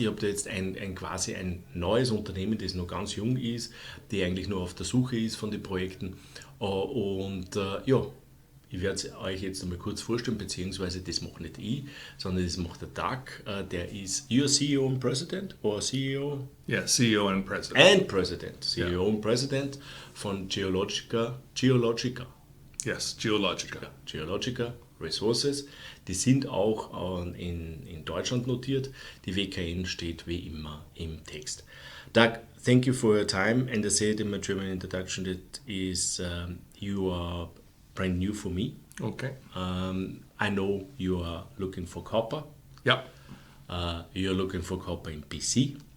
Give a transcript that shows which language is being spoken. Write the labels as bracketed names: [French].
[German] Ich habe da jetzt quasi ein neues Unternehmen, das noch ganz jung ist, die eigentlich nur auf der Suche ist von den Projekten ja, ich werde es euch jetzt einmal kurz vorstellen, beziehungsweise das mache nicht ich, sondern das macht der Doug. Der ist [English] Your CEO and President oder CEO? Yeah, CEO and President. And President. CEO and President von Geologica. Yes, Geologica. Geologica Resources. [German] Die sind auch in Deutschland notiert. Die WKN steht wie immer im Text. [English] Doug, thank you for your time. And I said in my German introduction that you are brand new for me. Okay. I know you are looking for copper. Yep. You're looking for copper in BC.